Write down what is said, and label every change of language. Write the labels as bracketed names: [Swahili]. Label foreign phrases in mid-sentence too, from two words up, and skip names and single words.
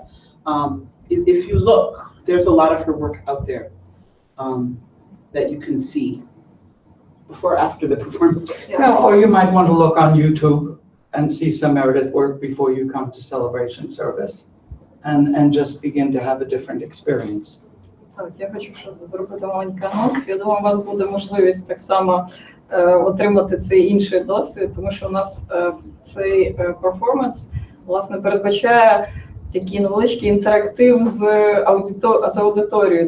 [English] If you look, there's a lot of her work out there that you can see before, after the performance. Yeah, or you might want to look on YouTube and see some Meredith work before you come to celebration service and just begin to have a different experience. [Ukrainian] Так, я хочу зробити маленький анонс. Я думаю, у вас буде можливість так само отримати цей інший досвід, тому що у нас цей перформанс, власне, передбачає такий невеличкий інтерактив з аудиторією.